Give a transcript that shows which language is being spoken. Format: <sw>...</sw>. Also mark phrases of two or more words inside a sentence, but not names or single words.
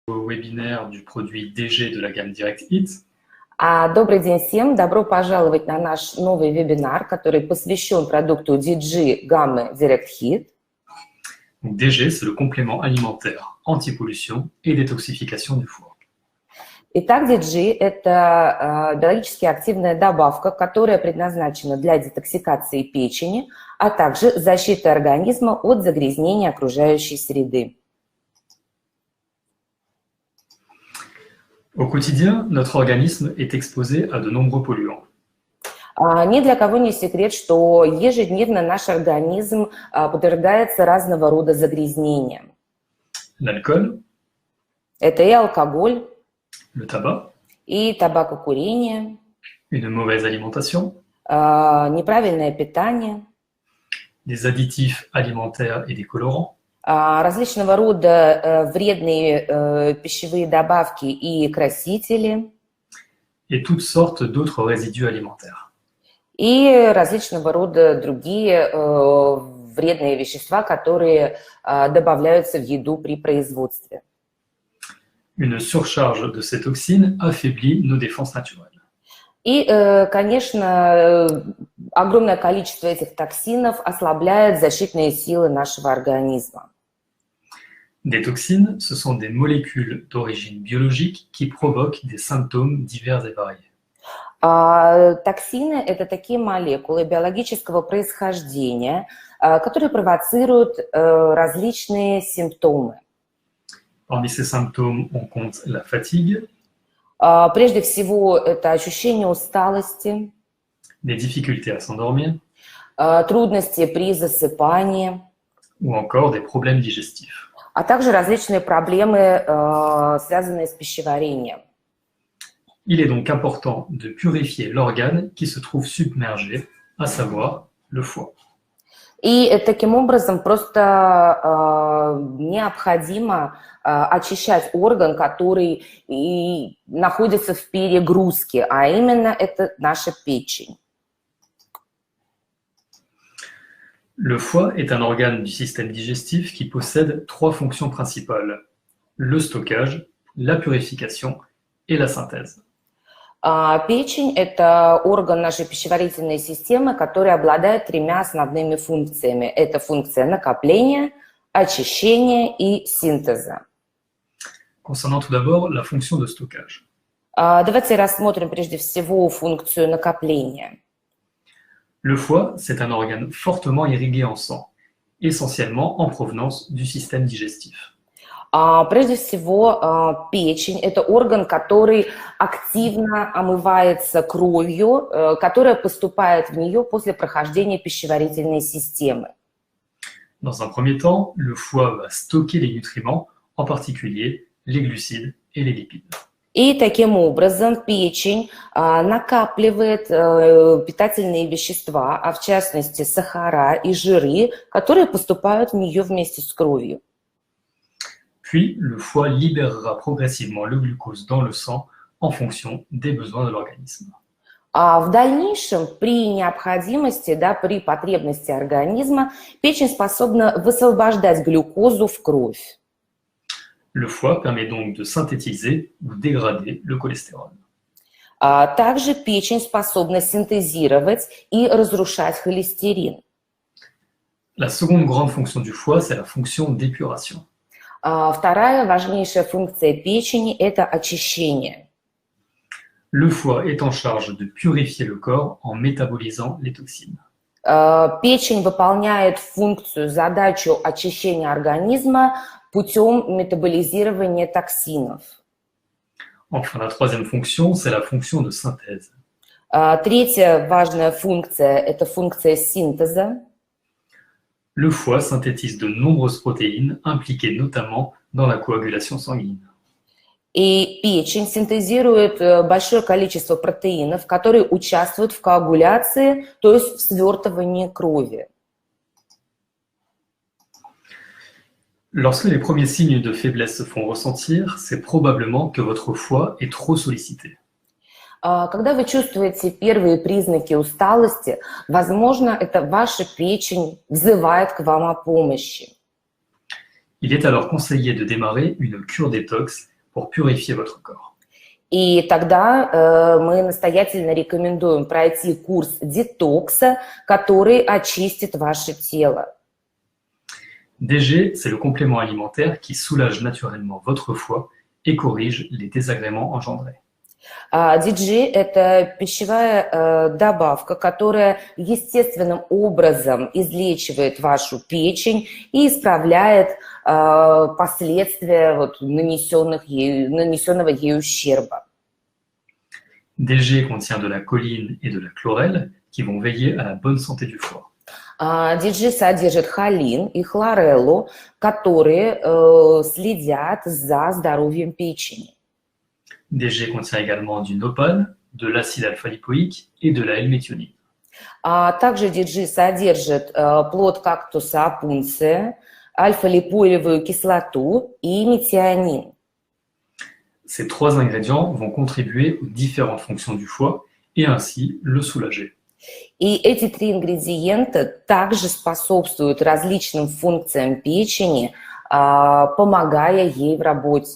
<fr>Au webinaire du produit DG de la gamme Direct Hit.</fr> <ru>Добрый день всем! Добро пожаловать на наш новый вебинар, который посвящен продукту DG гаммы Direct Hit.</ru> <fr>Donc DG, c'est le complément alimentaire anti-pollution et détoxification du foie.</fr> <ru>Итак, DG – это биологически активная добавка, которая предназначена для детоксикации печени, а также защиты организма от загрязнения окружающей среды.</ru> <fr>Au quotidien, notre organisme est exposé à de nombreux polluants.</fr> <ru>Ни для кого не секрет, что ежедневно наш организм подвергается разного рода загрязнениям.</ru> <fr>L'alcool,</fr> <ru>Это и алкоголь,</ru> <fr>le tabac,</fr> <ru>и табакокурение,</ru> <fr>une mauvaise alimentation,</fr> <ru>неправильное питание,</ru> <fr>des additifs alimentaires et des colorants,</fr> <ru>различного рода вредные пищевые добавки и красители,</ru> <fr>et toutes sortes d'autres résidus alimentaires.</fr> <ru>и различного рода другие вредные вещества, которые добавляются в еду при производстве.</ru> <fr>Une surcharge de ces toxines affaiblit nos défenses naturelles.</fr> <ru>И, конечно, огромное количество этих токсинов ослабляет защитные силы нашего организма.</ru> <fr>Des toxines, ce sont des molécules d'origine biologique qui provoquent des symptômes divers et variés.</fr> <ru>Токсины – это такие молекулы биологического происхождения, которые провоцируют различные симптомы.</ru> <fr>Parmi ces symptômes, on compte la fatigue,</fr> <ru>Прежде всего, это ощущение усталости,</ru> <fr>les difficultés à s'endormir</fr> <ru>трудности при засыпании,</ru> <fr>ou encore des problèmes digestifs.</fr> <ru>а также различные проблемы, связанные с пищеварением.</ru> <fr>Il est donc important de purifier l'organe qui se trouve submergé, à savoir le foie.</fr> <ru>И таким образом просто необходимо очищать орган, который и находится в перегрузке, а именно это наша печень.</ru> <fr>Le foie est un organe du système digestif qui possède trois fonctions principales: le stockage, la purification et la synthèse.</fr> <ru>Печень – это орган нашей пищеварительной системы, который обладает тремя основными функциями. Это функция накопления, очищения и синтеза.</ru> <fr>Concernant tout d'abord la fonction de stockage.</fr> <ru>Давайте рассмотрим прежде всего функцию накопления.</ru> <fr>Le foie, c'est un organe fortement irrigué en sang, essentiellement en provenance du système digestif.</fr> <ru>Прежде всего, печень – это орган, который активно омывается кровью, которая поступает в нее после прохождения пищеварительной системы.</ru> <fr>Dans un premier temps, le foie va stocker les nutriments, en particulier les glucides et les lipides.</fr> <ru>И таким образом печень накапливает питательные вещества, а в частности сахара и жиры, которые поступают в нее вместе с кровью.</ru> <fr>Puis, le foie libérera progressivement le glucose dans le sang en fonction des besoins de l'organisme.</fr> <ru>А в дальнейшем, при необходимости, при потребности организма, печень способна высвобождать глюкозу в кровь.</ru> <fr>Le foie permet donc de synthétiser ou dégrader le cholestérol.</fr> <ru>Также печень способна синтезировать и разрушать холестерин.</ru> <fr>La seconde grande fonction du foie, c'est la fonction d'épuration.</fr> <ru>Вторая важнейшая функция печени – это очищение.</ru> <fr>Le foie est en charge de purifier le corps en métabolisant les toxines.</fr> <ru>Печень выполняет функцию, задачу очищения организма путем метаболизирования токсинов.</ru> <fr>Enfin, la troisième fonction, c'est la fonction de synthèse.</fr> <ru>Третья важная функция – это функция синтеза.</ru> <fr>Le foie synthétise de nombreuses protéines impliquées notamment dans la coagulation sanguine.</fr> <ru>И печень синтезирует большое количество протеинов, которые участвуют в коагуляции, то есть в свертывании крови.</ru> <fr>Lorsque les premiers signes de faiblesse se font ressentir, c'est probablement que votre foie est trop sollicité.</fr> <ru>Когда вы чувствуете первые признаки усталости, возможно, это ваша печень взывает к вам о помощи.</ru> <fr>Il est alors conseillé de démarrer une cure détox pour purifier votre corps.</fr> <ru>И тогда мы настоятельно рекомендуем пройти курс детокса, который очистит ваше тело.</ru> <fr>DG, c'est le complément alimentaire qui soulage naturellement votre foie et corrige les désagréments engendrés.</fr> <ru>DG – это пищевая добавка, которая естественным образом излечивает вашу печень и исправляет последствия нанесенного ей ущерба.</ru> <fr>DG contient de la choline et de la chlorelle qui vont veiller à la bonne santé du foie.</fr> <ru>DG содержит холин и хлореллу, которые следят за здоровьем печени.</ru> <fr>DG contient également du nopal, de l'acide alpha-lipoïque et de la L-méthionine.</fr> <ru>Также DG содержит плод кактуса опунция, альфа-липоилевую кислоту и метионин.</ru> <fr>Ces trois ingrédients vont contribuer aux différentes fonctions du foie et ainsi le soulager.</fr> <ru>И эти три ингредиента также способствуют различным функциям печени, помогая ей в работе.</ru>